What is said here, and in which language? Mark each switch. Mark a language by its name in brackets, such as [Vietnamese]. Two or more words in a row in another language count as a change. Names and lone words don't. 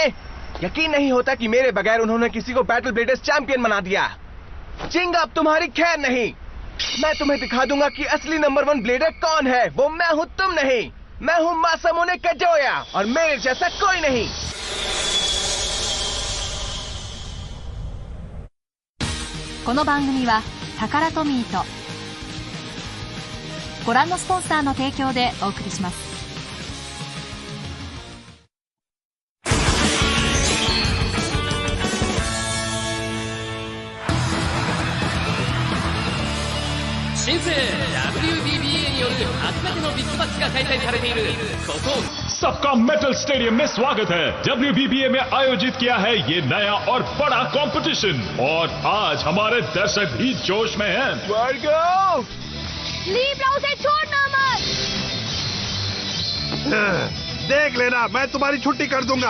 [Hindi] यकीन नहीं होता कि मेरे बगैर उन्होंने किसी को बैटल ब्लेडर्स चैंपियन बना दिया। जिंगा अब तुम्हारी खैर नहीं। मैं तुम्हें दिखा दूंगा कि असली नंबर 1 ब्लेडर कौन है। वो मैं हूं, तुम नहीं। मैं हूं मासामुने काजोया और मेरे जैसा कोई नहीं। [Japanese] この番組はタカラトミーとご覧のスポンサーの提供でお送りします。新生 WBBA による初めてのビッグマッチが開催されているここ [Hindi] सबका मेटल स्टेडियम में स्वागत है। WBBA में आयोजित किया है ये नया और बड़ा कंपटीशन और आज हमारे दर्शक भी जोश में हैं। लीब्रा उसे छोड़ना मत। देख लेना, मैं तुम्हारी छुट्टी कर दूंगा।